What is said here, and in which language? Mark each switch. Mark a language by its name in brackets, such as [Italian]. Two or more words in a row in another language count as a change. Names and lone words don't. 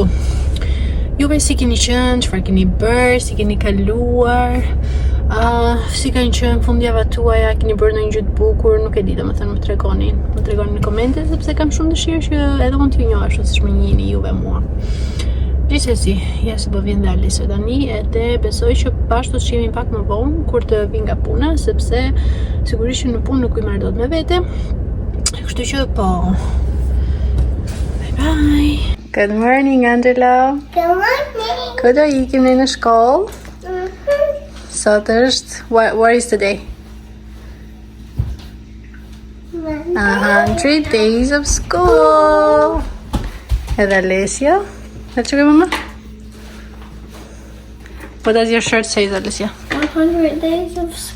[Albanian] Juve si keni qenë, çfarë keni bërë, si keni kaluar, si kanë qenë fundjavët tuaja, keni bërë ndonjë gjë të bukur, nuk e di, domethënë më tregoni në komente sepse kam shumë dëshirë që edhe unë t'ju njoh ashtu siç më njihni juve mua. Gjithsesi, ja se po vjen dhe Alesio tani, edhe besoj që bashkë do të shihemi pak më vonë kur të vi nga puna, sepse sigurisht që në punë nuk i marr dot me vete. Kështu që po. Bye. [English] Good morning, Angela. Good morning. [Albanian] Ku do ikim ne në shkollë? Sot është, [English] what is today? 100 days of school. Edhe Alessia. Let's go, Mama. What does your shirt say, Alessia? 100 days of school.